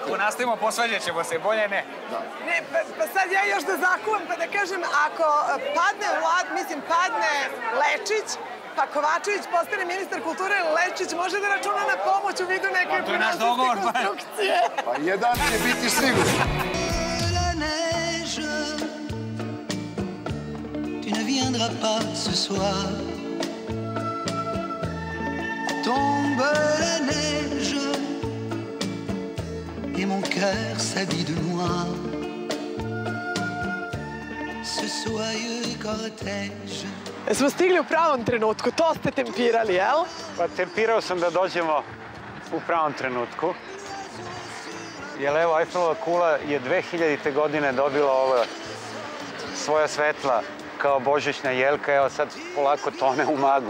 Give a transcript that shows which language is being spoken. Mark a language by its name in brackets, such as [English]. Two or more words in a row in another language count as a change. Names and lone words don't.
[Serbian] Ako nastavimo, posvađat ćemo se, bolje ne. Ne, pa sad ja još da zakuvam, pa da kažem, ako padne Lečić, pa Kovačević postane ministar kulture, Lečić može da računa na pomoć u vidu neke finansijske konstrukcije. Pa jedan će biti sigurno. [French] Tu ne viendras pas ce soir. Tombe la neige et mon cœur s'habille de noir. Ce soyeux cortège. [Serbian] Smo stigli u pravom trenutku, to ste tempirali, jel? Pa tempirao sam da dođemo u pravom trenutku. jer evo Eiffelova kula je 2000. godine dobila ova svoja svetla kao božićna jelka, evo sad polako tone u maglu.